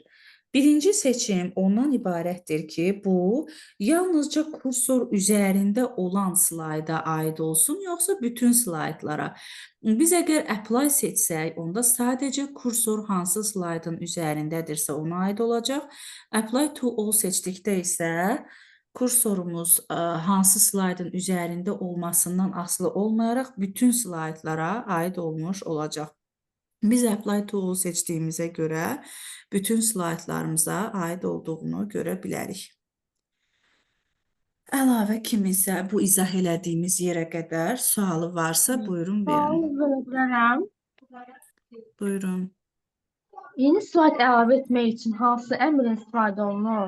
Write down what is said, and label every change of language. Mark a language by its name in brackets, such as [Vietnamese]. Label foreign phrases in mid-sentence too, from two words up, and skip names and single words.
[Azerbaijani] Birinci seçim ondan ibarətdir ki, bu yalnızca kursor üzərində olan slayda aid olsun, yoxsa bütün slaydlara. Biz əgər apply seçsək, onda sadəcə kursor hansı slaydın üzərindədirsə ona aid olacaq. [English] Apply to all [Azerbaijani] seçdikdə isə kursorumuz hansı slaydın üzərində olmasından asılı olmayaraq bütün slaydlara aid olmuş olacaq. Biz [English] apply to all [Azerbaijani] seçdiyimizə görə bütün slaydlarımıza aid olduğunu görə bilərik. Əlavə kiminsə bu izah elədiyimiz yerə qədər sualı varsa buyurun verin. Sual verə bilərəm. Buyurun. Yeni slayd əlavə etmək üçün hansı əmrin istifadə olunur?